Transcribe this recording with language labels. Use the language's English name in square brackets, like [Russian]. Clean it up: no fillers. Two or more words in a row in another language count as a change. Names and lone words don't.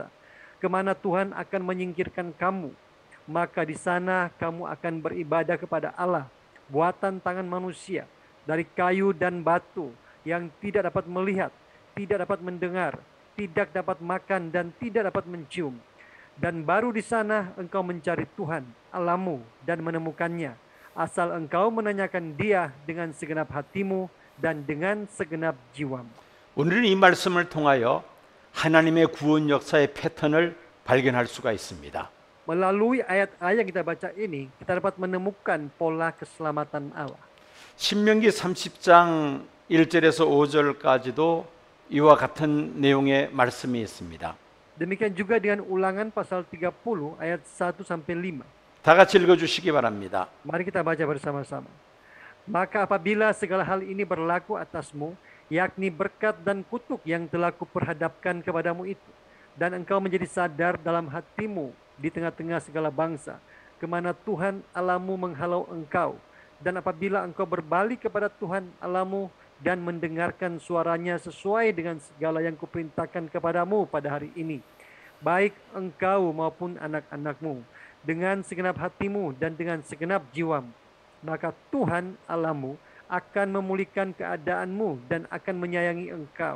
[Indonesian] Kemana Tuhan akan menyingkirkan kamu, maka di sana kamu akan beribadah kepada Allah, buatan tangan manusia, dari kayu dan batu, yang tidak dapat melihat, tidak dapat mendengar, tidak dapat makan, dan tidak dapat mencium. Dan baru di sana engkau mencari Tuhan Allahmu dan menemukannya, asal engkau menanyakan Dia dengan segenap hatimu dan dengan segenap jiwamu. [Korean] 오늘은 이 말씀을 통하여 하나님의 구원 역사의 패턴을 발견할 수가 있습니다. [Indonesian] Melalui ayat-ayat yang kita baca ini, kita dapat menemukan pola keselamatan Allah. [Korean] 신명기 30장 1절에서 5절까지도 이와 같은 내용의 말씀이 있습니다. [Indonesian] Demikian juga dengan Ulangan pasal 30 ayat 1 sampai 5. [Korean] 다 같이 읽어 주시기 바랍니다. [Indonesian] Mari kita baca bersama-sama. Maka apabila segala hal ini berlaku atasmu, yakni berkat dan kutuk yang telah kuperhadapkan kepadamu itu, dan engkau menjadi sadar dalam hatimu di tengah-tengah segala bangsa, kemana Tuhan Allahmu menghalau engkau, dan apabila engkau berbalik kepada Tuhan Allahmu dan mendengarkan suaranya sesuai dengan segala yang kuperintahkan kepadamu pada hari ini, baik engkau maupun anak-anakmu, dengan segenap hatimu dan dengan segenap jiwamu, maka Tuhan Allahmu akan memulihkan keadaanmu dan akan menyayangi engkau.